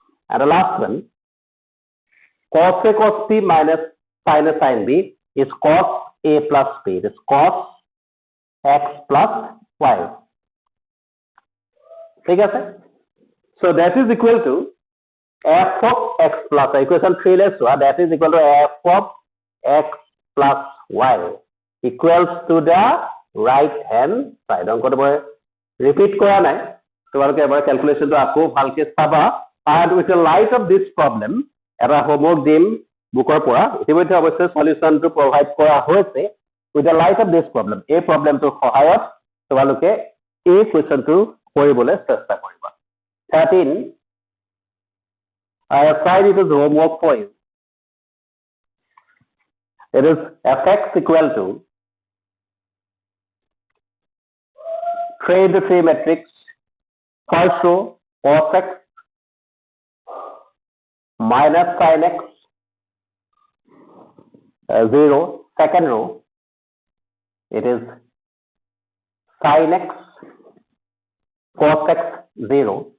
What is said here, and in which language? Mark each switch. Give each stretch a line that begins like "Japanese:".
English: And the last one, cos A cos B minus sin A sin B is cos A plus B, it is cos x plus y.
Assamese: ঠিক আছে?
English: So that is equal to f of x plus y. Equation 3 let's do that is equal to f of x plus y equals to the right hand side.
Assamese: অঙ্কটো মই repeat কৰা নাই তোমালোকে এবাৰ ক্যালকুলেশনটো আকৌ ভালকে চাবা
English: and with the light of this problem
Assamese: এটা homework দিম বুকৰ পৰা ইতিমধ্যে অৱশ্যে সলিউশনটো প্ৰভাইড কৰা হৈছে
English: with the light of this problem
Assamese: এই প্ৰবলেমটোৰ সহায়ত তোমালোকে এই কোৱেশ্চনটো কৰিবলৈ চেষ্টা কৰিবা 13
English: I have tried it as homework for you. It is fx equal to 3 into 3 matrix first row cos x minus sin x 0 second row it is sin x cos x 0